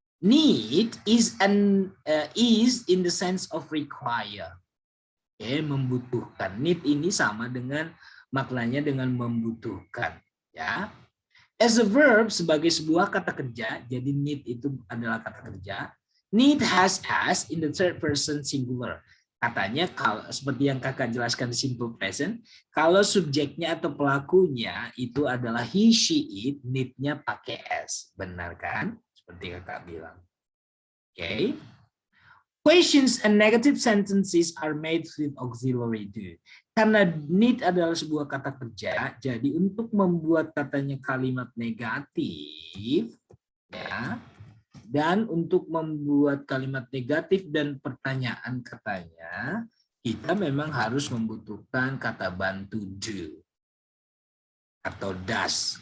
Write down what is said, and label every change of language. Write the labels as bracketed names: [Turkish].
[English] Need is in the sense of require. [Indonesian] Oke, membutuhkan. Need ini sama dengan maknanya dengan membutuhkan, ya. [English] As a verb [Indonesian] sebagai sebuah kata kerja, jadi need itu adalah kata kerja. [English] Need has as in the third person singular. [Indonesian] Katanya kalau seperti yang kakak jelaskan di simple present, kalau subjeknya atau pelakunya itu adalah he, she, it, need-nya pakai s. Benar kan? Seperti kakak bilang. Okay. [English] Questions and negative sentences are made with auxiliary do. [Indonesian] Karena need adalah sebuah kata kerja, jadi untuk membuat katanya kalimat negatif, ya, dan untuk membuat kalimat negatif dan pertanyaan katanya, kita memang harus membutuhkan kata bantu do atau does.